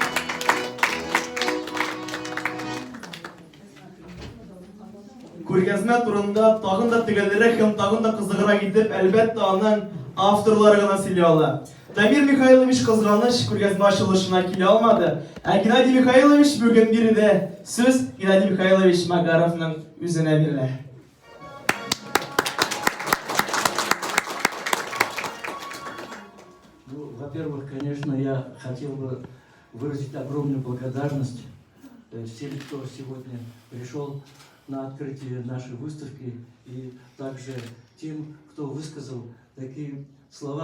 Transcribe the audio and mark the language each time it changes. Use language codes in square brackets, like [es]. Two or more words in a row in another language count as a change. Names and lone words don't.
[tt] Күргәзмә турында тагын да төгәлрәк һәм тагын да кызыграк итеп, әлбәттә, аның авторлары гына сөйли ала. Дамир Михайлович кызганыч күргәзмә ачылышына килә алмады. Ә Геннадий Михайлович бүген биредә. Сүз Геннадий Михайлович Магаровның үзенә бирелә. [ru] Ну, во-первых, конечно, я хотел бы выразить огромную благодарность всем, кто сегодня пришел на открытие нашей выставки, и также тем, кто высказал такие слова.